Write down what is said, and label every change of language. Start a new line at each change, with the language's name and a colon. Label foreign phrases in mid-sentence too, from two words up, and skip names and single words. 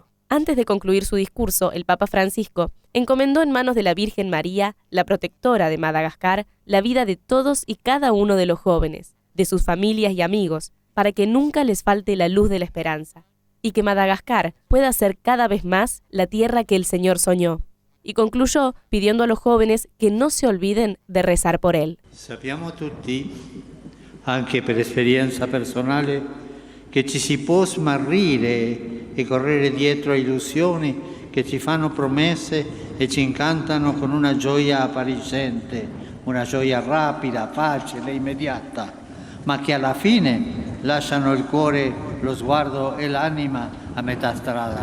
Spanish: Antes de concluir su discurso, el Papa Francisco encomendó en manos de la Virgen María, la protectora de Madagascar, la vida de todos y cada uno de los jóvenes, de sus familias y amigos, para que nunca les falte la luz de la esperanza, y que Madagascar pueda ser cada vez más la tierra que el Señor soñó. Y concluyó pidiendo a los jóvenes que no se olviden de rezar por él.
Italian: Sappiamo tutti, anche per esperienza personale, che ci si può smarrire e correre dietro a illusioni che ci fanno promesse e ci incantano con una gioia appariscente, una gioia rapida, facile, immediata, ma che alla fine lasciano il cuore, lo sguardo e l'anima a metà strada.